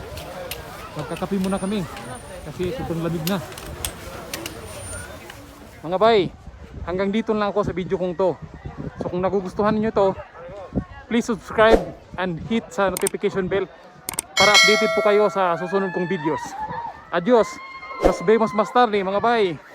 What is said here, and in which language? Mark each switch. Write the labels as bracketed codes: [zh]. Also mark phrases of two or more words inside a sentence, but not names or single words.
[tl] Magkakape muna kami kasi sobrang lamig na. Mga bay, hanggang dito lang ako sa video kong to. So kung nagugustuhan niyo to, [en] please subscribe and hit [tl] sa [en] notification bell [tl] para updated po kayo sa susunod kong videos. [es] Adios! Nos vemos más tarde [tl] mga bay.